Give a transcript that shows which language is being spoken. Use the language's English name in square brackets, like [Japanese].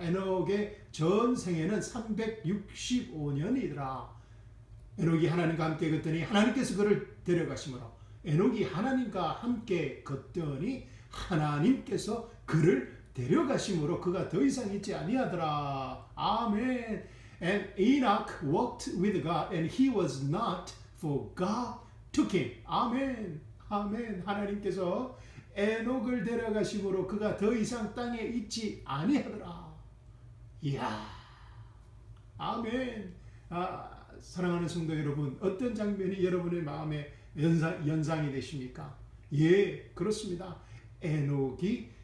[Korean] 에녹의 전 생애는 365년이더라. 에녹이 하나님과 함께 걷더니 하나님께서 그를 데려가심으로 에녹이 하나님과 함께 걷더니 하나님께서 그를 데려가심으로 그가 더 이상 있지 아니하더라. 아멘. [English] And Enoch walked with God and he was not, for God took him. [Korean] 아멘. 아멘. 하나님께서 에녹을 데려가심으로 그가 더 이상 땅에 있지 아니하더라. 이야. 아멘. 사랑하는 성도 여러분, 어떤 장면이 여러분의 마음에 연상이 되십니까? 그렇습니다. 에녹이